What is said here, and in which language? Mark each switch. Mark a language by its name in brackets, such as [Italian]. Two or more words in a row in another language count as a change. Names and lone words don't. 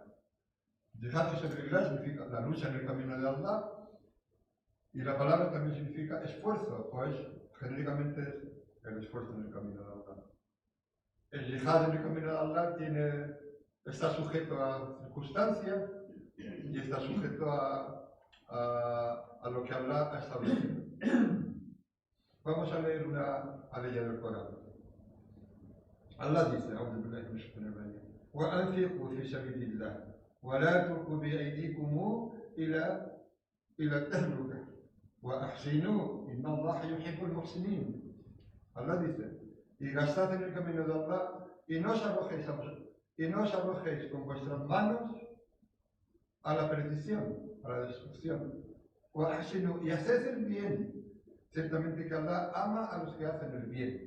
[Arabic] جهاد في سبيل الله [Spanish] significa la lucha en el camino de Allah, y la palabra también significa esfuerzo, pues genéricamente es el esfuerzo en el camino de Allah. El jihad en el camino de Allah está sujeto a circunstancias y está sujeto a lo que Allah ha establecido. Vamos a leer una aleya del Corán. Allah dice, [Arabic] وأنفقوا في سبيل الله ولا تلقوا بأيديكم إلى التهلكة وأحسنوا إن الله يحب المحسنين. [Spanish] Allah dice, y gastad en el camino de Allah y no os arrojéis con vuestras manos a la perdición, a la destrucción. وأحسنوا, y haced el bien. Ciertamente que Allah ama a los que hacen el bien.